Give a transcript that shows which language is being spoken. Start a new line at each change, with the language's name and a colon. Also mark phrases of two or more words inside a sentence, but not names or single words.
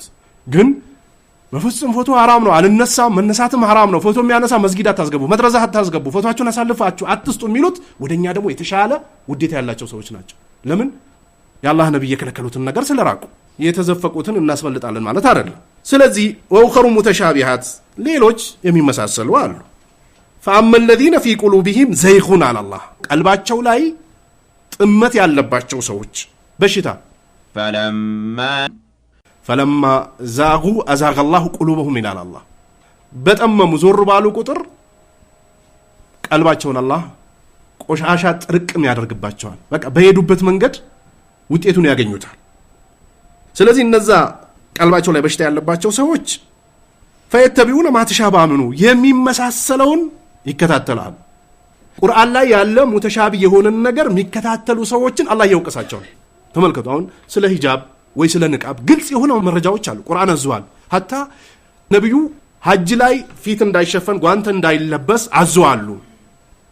Amharic: ግን በፍጹም ፎቶ حرام ነው አልነሳም መነሳትም حرام ነው ፎቶ የሚያነሳ መስጊድ አታስገቡ መድረዛ አታስገቡ ፎቶአችሁን አሳልፋችሁ አትስጡ የሚሉት ወደኛ ደግሞ የተሻለ ውዴታ ያላቸው ሰዎች ናቸው ለምን ያላህ ነብይ የከለከሉትን ነገር ስለራቁ የተዘፈቁትን እናስፈልጣለን ማለት አይደለም ስለዚህ
Arabic: وأخر متشابهات
Amharic: ሌሎች የሚመሳሰሉ አሉ
Arabic: فأما الذين في قلوبهم زيغ على الله
Amharic: ቀልባቸው ላይ ጥመት ያለባቸው ሰዎች በሽታ
Arabic: فلما زاغوا أزاغ الله قلوبهم إلى الله
Amharic: በጠመሙ ዞር ባሉ ቁጥር ቀልባቸውን አላህ ቆሻሻ ጥርቅም ያደርግባቸዋል በቃ በሄዱበት መንገድ ውጤቱን ያገኙታል ስለዚህ እነዛ ቀልባቸው ላይ በሽታ ያለባቸው ሰዎች
Arabic: فيتبعون ما تشابه منه
Amharic: የሚመሳሰለውን ይከታተላሉ ቁርአን ላይ ያለ ሙተሻቢ የሆነ ነገር የሚከታተሉ ሰዎችን አላህ ያውቀሳቸዋል ተመልከቱ አሁን ስለ ሂጃብ ወይ ስለ ንቃብ ግልጽ የሆነ መረጃዎች አሉ ቁርአን አዟል hatta ነብዩ ሐጅ ላይ ፊት እንዳይሸፈን ጓንት እንዳይለበስ አዘዋሉ